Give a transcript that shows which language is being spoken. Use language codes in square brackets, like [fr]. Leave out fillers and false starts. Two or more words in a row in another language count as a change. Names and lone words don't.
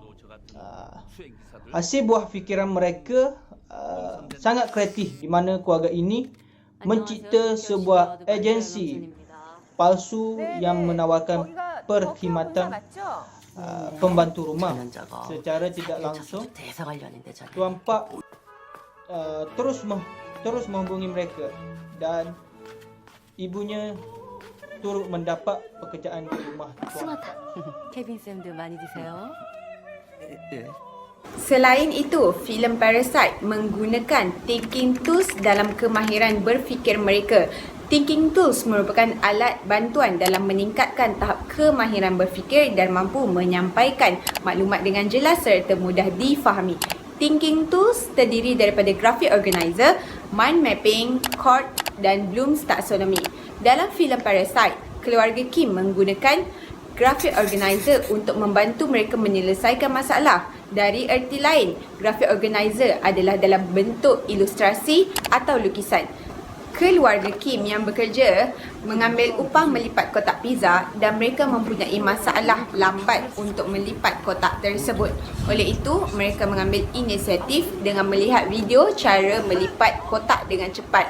[ms] Hasil buah fikiran mereka sangat kreatif di mana keluarga ini mencipta sebuah agensi palsu yang menawarkan perkhidmatan pembantu rumah. Secara tidak langsung, Tuan Park terus menghubungi mereka dan ibunya turut mendapat pekerjaan di rumah Tuan Park. [ko] 케빈 쌤도 많이 드세요. [ms] Selain itu, filem Parasite menggunakan [en] thinking tools [ms] dalam kemahiran berfikir mereka. [en] Thinking tools [ms] merupakan alat bantuan dalam meningkatkan tahap kemahiran berfikir dan mampu menyampaikan maklumat dengan jelas serta mudah difahami. [en] Thinking tools [ms] terdiri daripada [en] graphic organizer, mind mapping, [ms] chord dan Bloom's taxonomy. Dalam filem Parasite, keluarga Kim menggunakan [en] graphic organizer [ms] untuk membantu mereka menyelesaikan masalah. Dari erti lain, [en] graphic organizer [ms] adalah dalam bentuk ilustrasi atau lukisan. Keluarga Kim yang bekerja mengambil upah melipat kotak pizza dan mereka mempunyai masalah lambat untuk melipat kotak tersebut. Oleh itu, mereka mengambil inisiatif dengan melihat video cara melipat kotak dengan cepat.